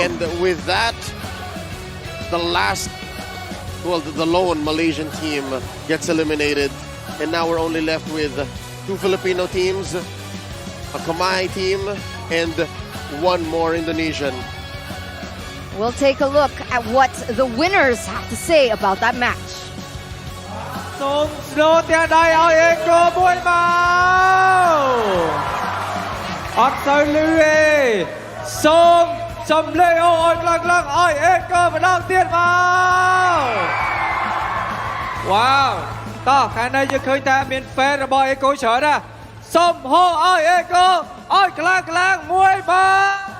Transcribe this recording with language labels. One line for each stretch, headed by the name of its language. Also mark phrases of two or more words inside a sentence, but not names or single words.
English: And with that, the last, well, the lone Malaysian team gets eliminated. And now we're only left with 2 Filipino teams, a Kamai team, and 1 more Indonesian. We'll take a look at what the winners have to say about that match.
Khmer: សូមស្នូទាំងដៃឲ្យអេកូមួយមកអត់ទៅលឺទេសូមសំលេងឲ្យខ្លាំងៗឲ្យអេកូម្ដងទៀតមកវ៉ាវតោះខាងនេះយើងឃើញថាមាន fan របស់អេកូច្រើនណាស់សូមហៅឲ្យអេកូឲ្យខ្លាំងៗមួយមក